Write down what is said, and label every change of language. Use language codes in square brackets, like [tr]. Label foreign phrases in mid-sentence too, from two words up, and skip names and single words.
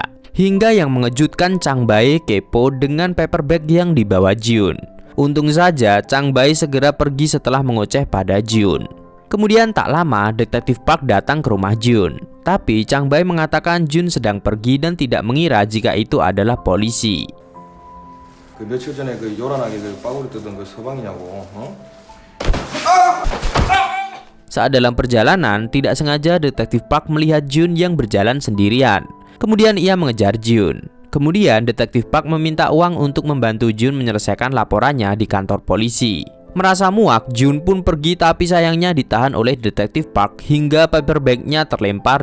[id] Hingga yang mengejutkan, Chang Bai kepo dengan [en] paper bag [id] yang dibawa Jun. Untung saja Chang Bai segera pergi setelah mengoceh pada Jun. Kemudian tak lama Detektif Park datang ke rumah Jun. Tapi Chang Bai mengatakan Jun sedang pergi dan tidak mengira jika itu adalah polisi. [ko] 그 며칠 전에 그 요란하게 그 빠구리 뜯은 그 서방이냐고, 어? [id] Saat dalam perjalanan, tidak sengaja Detektif Park melihat Jun yang berjalan sendirian. Kemudian ia mengejar Jun. Kemudian Detektif Park meminta uang untuk membantu Jun menyelesaikan laporannya di kantor polisi. Merasa muak, Jun pun pergi, tapi sayangnya ditahan oleh Detektif Park hingga [en] paper bag- [id] nya terlempar.